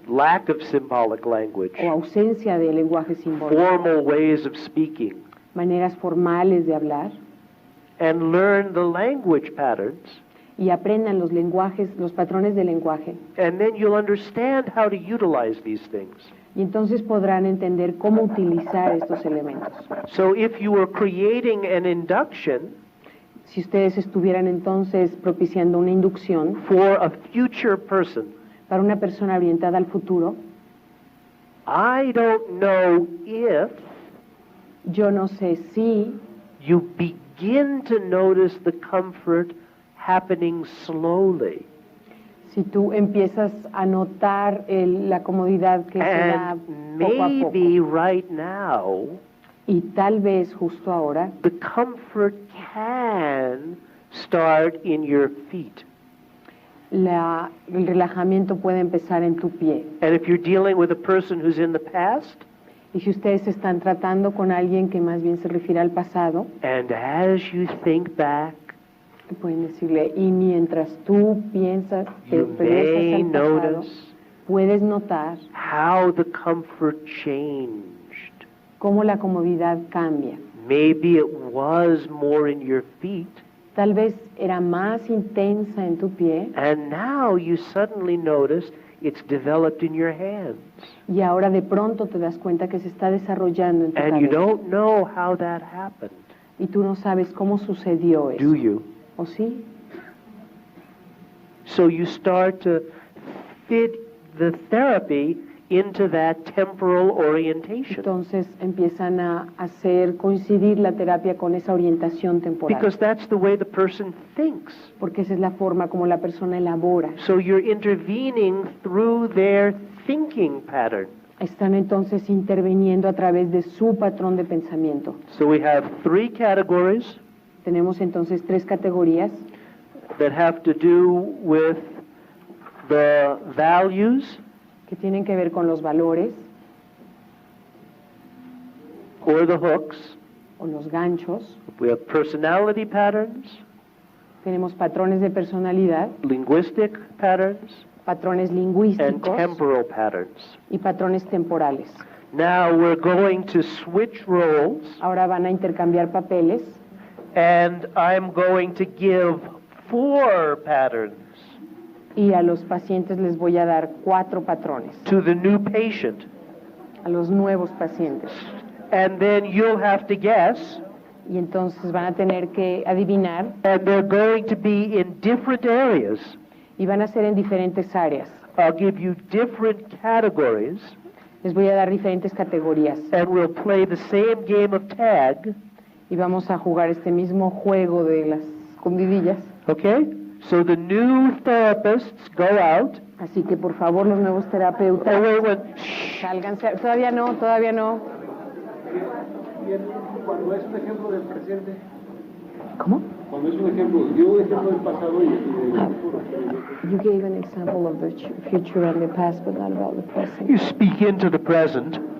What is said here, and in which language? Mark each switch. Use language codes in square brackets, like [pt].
[en] lack of symbolic language, [es] o ausencia de lenguaje simbólico, [en] formal ways of speaking, [es] maneras formales de hablar, [en] and learn the language patterns, [es] y aprendan los lenguajes, los patrones de lenguaje. [en] and then you'll understand how to utilize these things. [es] Y entonces podrán entender cómo utilizar estos elementos. [en] So if you were creating an induction [es] Si ustedes estuvieran entonces propiciando una inducción [en] for a future person, [es] para una persona orientada al futuro, [en] I don't know if [es] yo no sé si [en] you begin to notice the comfort happening slowly. [es] si tú empiezas a notar la comodidad que se da [en] And [es] poco a poco. [en] maybe right now, [es] Y tal vez justo ahora, [en] the comfort can start in your feet. [es] el relajamiento puede empezar en tu pie. [en] And if you're dealing with a person who's in the past, [es] Y si ustedes están tratando con alguien que más bien se refiere al pasado, [en] and as you think back, [es] pueden decirle, y mientras tú piensas, te [en] you [es] regresas [en] may [es] al pasado, [en] notice [es] puedes notar [en] how the comfort changed. [es] cómo la comodidad cambia. [en] Maybe it was more in your feet, [es] Tal vez era más intensa en tu pie [en] and now you suddenly notice it's developed in your hands. [es] y ahora de pronto te das cuenta que se está desarrollando en tu [en] And you [es] cabeza. [en] don't know how that happened, [es] Y tú no sabes cómo sucedió eso. [en] do you? [es] ¿O sí? [en] So you start to fit the therapy into that temporal orientation. [es] Entonces empiezan a hacer coincidir la terapia con esa orientación temporal. [en] Because that's the way the person thinks. [es] Porque esa es la forma como la persona elabora. [en] So you're intervening through their thinking pattern. [es] Están entonces interviniendo a través de su patrón de pensamiento. [en] So we have 3 categories [es] Tenemos entonces 3 categorías [en] that have to do with the values [es] que tienen que ver con los valores [en] or the hooks. [es] o los ganchos. [en] We have personality patterns, [es] Tenemos patrones de personalidad, [en] linguistic patterns, [es] patrones [en] and [es] lingüísticos [en] temporal patterns. [es] y patrones temporales. [en] Now we're going to switch roles, [es] Ahora van a intercambiar papeles [en] and I'm going to give 4 patterns [es] y a los pacientes les voy a dar 4 patrones, [en] to the new patient. [es] a los nuevos pacientes. [en] And then you'll have to guess, [es] Y entonces van a tener que adivinar [en] and they're going to be in different areas. [es] y van a ser en diferentes áreas. [en] I'll give you different categories, [es] Les voy a dar diferentes categorías [en] and we'll play the same game of tag, [es] y vamos a jugar este mismo juego de las escondidillas. [en] okay? So the new therapists go out. [es] Así que por favor los nuevos terapeutas, sálganse. Todavía no. Cuando es un ejemplo del presente, ¿Cómo? cuando es un ejemplo, dio un ejemplo del pasado y del futuro. [en] You gave an example of the future and the past, but not about the present. You speak into the present.